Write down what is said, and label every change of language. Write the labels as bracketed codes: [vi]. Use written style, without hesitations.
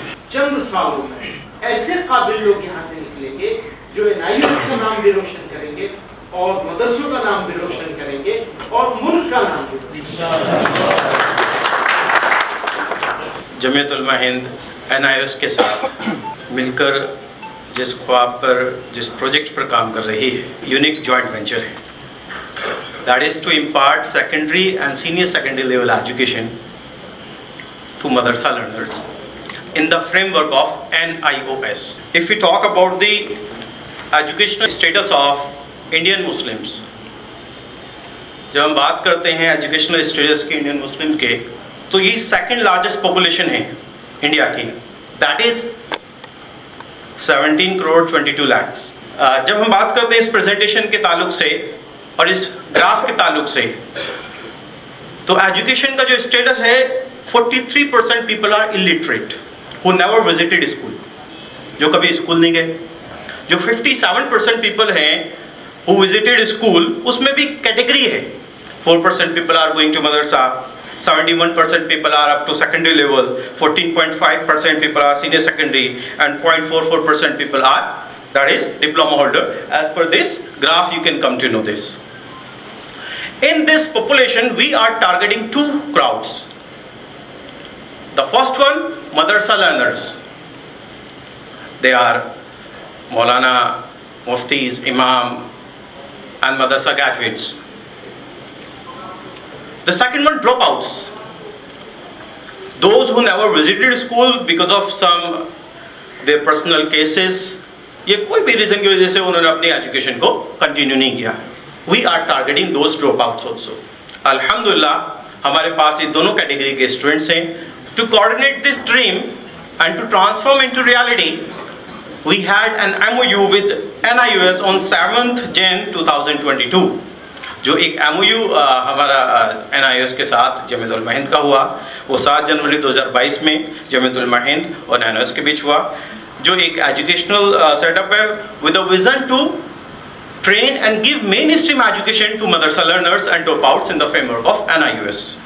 [ur] چند سالوں میں ایسے قابل لوگ یہاں سے نکلیں گے جو NIOS کا نام بھی روشن کریں گے اور مدرسوں کا نام بھی روشن کریں گے اور ملک کا نام بھی روشن کریں گے. جمعیت علماء ہند NIOS کے ساتھ مل کر جس خواب پر، جس پروجیکٹ پر کام کر رہی ہے، یونیک جوائنٹ وینچر ہے. [en] That is to impart secondary and senior secondary level education to madrasa learners in the framework of NIOS. If we talk about the educational status of Indian Muslims, [ur] جب ہم بات کرتے ہیں educational status کے Indian Muslim کے، تو یہ second largest population ہے انڈیا کی. [en] that is [ur] 17 crore 22 lakhs. جب ہم بات کرتے ہیں اس پریزنٹیشن کے تعلق سے اور اس گراف کے تعلق سے، تو ایجوکیشن کا جو اسٹیٹس ہے 43% [en] people are illiterate who never visited school، [ur] جو کبھی اسکول نہیں گئے. جو 57% پیپل ہیں [en] who visited school، [ur] اس میں بھی کیٹیگری ہے. [en] 4% people are going to madrasa, 71% people are up to secondary level, 14.5% people are senior secondary, and 0.44% people are, that is, diploma holder. As per this graph, you can come to know this. In this population, we are targeting two crowds. The first one, madrasa learners. They are Maulana, Muftis, Imam, and madrasa graduates. The second one, dropouts. Those who never visited school because of some their personal cases, [ur] یہ کوئی بھی reason کی وجہ سے انہوں نے اپنی education کو کنٹینیو نہیں کیا. [en] We are targeting those dropouts also. [ur] الحمدللہ ہمارے پاس یہ دونوں کیٹیگری کے اسٹوڈنٹس ہیں. [en] To coordinate this dream and to transform into reality, we had an MOU with NIOS on 7th Jan 2022. [ur] جو ایک MOU ہمارا NIOS کے ساتھ جمعیت علماء ہند کا ہوا، وہ 7 جنوری 2022 میں جمعیت علماء ہند اور NIOS کے بیچ ہوا، جو ایک ایجوکیشنل سیٹ اپ ہے [en] with a vision to train and give mainstream education to madrasa learners and dropouts in the framework of NIOS.